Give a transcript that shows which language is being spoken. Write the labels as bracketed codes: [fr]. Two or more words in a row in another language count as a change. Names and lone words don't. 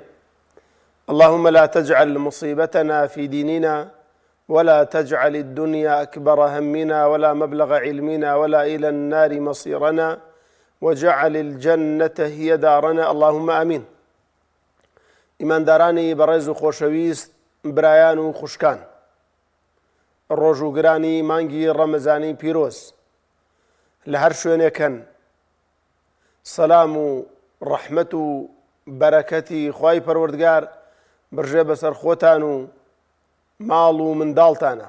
[ar] اللهم لا تجعل مصيبتنا في ديننا، ولا تجعل الدنيا أكبر همنا ولا مبلغ علمنا ولا إلى النار مصيرنا، وجعل الجنة هي دارنا، اللهم آمين. [ckb] إيمان داراني برز خوشويست برایان و خوشکان، ڕۆژوگرانی مانگی ڕەمەزانی پیرۆز لە هەر شوێنێکن، سەلام و ڕەحمەت و بەرەکەتی خوای پەروەردگار بڕژێ بەسەر خۆتان و ماڵ و منداڵتانە.